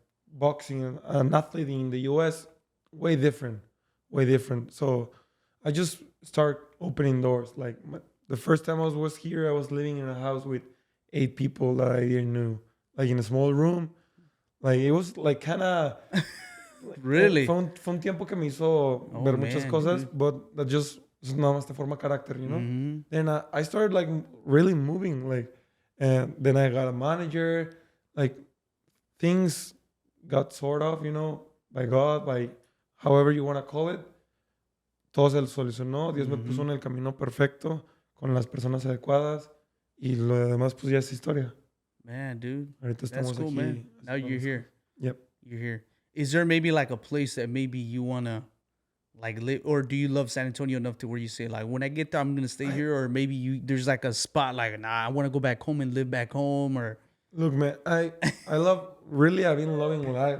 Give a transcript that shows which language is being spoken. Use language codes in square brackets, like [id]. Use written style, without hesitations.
[en] Boxing and an athlete in the US, way different. So I just start opening doors. Like the first time I was here, I was living in a house with 8 people that I didn't know, like in a small room. Like it was like kind of really. [es] Fue un tiempo que me hizo ver muchas cosas, [en] but that just [es] nada más te forma carácter, [en] you know. Mm-hmm. Then I started like really moving, like, and then I got a manager. Like things got sort of, you know, by God, by however you want to call it. [es] Todo se solucionó, Dios me puso en el camino perfecto, con las personas adecuadas, y lo demás pues ya es historia. [en] Man, dude, [es] ahorita [en] that's cool, [es] aquí, [en] man. Now you're here. Yep. You're here. Is there maybe like a place that maybe you want to like live, or do you love San Antonio enough to where you say like, when I get there, I'm going to stay here, or maybe there's like a spot like, nah, I want to go back home and live back home, or... Look, man, I've been loving life.